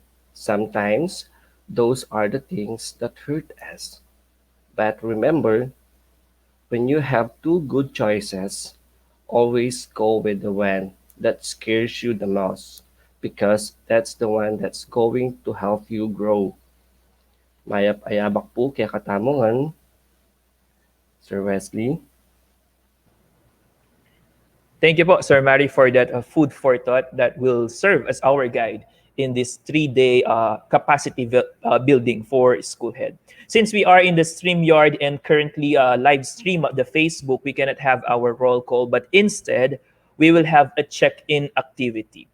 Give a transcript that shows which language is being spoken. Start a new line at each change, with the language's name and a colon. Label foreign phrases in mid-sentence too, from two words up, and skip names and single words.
English: Sometimes those are the things that hurt us. But remember, when you have two good choices, always go with the one that scares you the most because that's the one that's going to help you grow.
Pampanga: Mayap-ayabak po kaya katamongan, Sir Wesley.
English: Thank you po, Sir Mary, for that food for thought that will serve as our guide in this 3-day capacity building for school head. Since we are in the StreamYard and currently live stream at the Facebook, we cannot have our roll call, but instead, we will have a check-in activity.